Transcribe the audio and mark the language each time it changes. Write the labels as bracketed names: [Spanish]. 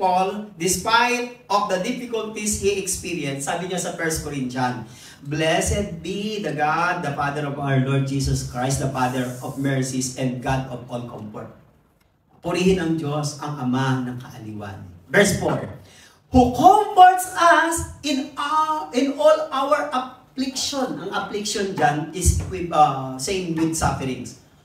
[English] Paul, despite of the difficulties he experienced, [Filipino] sabi niya sa [English] 1 Corinthians, "Blessed be the God, the Father of our Lord Jesus Christ, the Father of mercies and God of all comfort." [Filipino] Purihin ang Diyos, ang Ama ng kaaliwan. [English] Verse 4, "Who comforts us in all our affliction." [Filipino] Ang affliction dyan [English] is same with sufferings.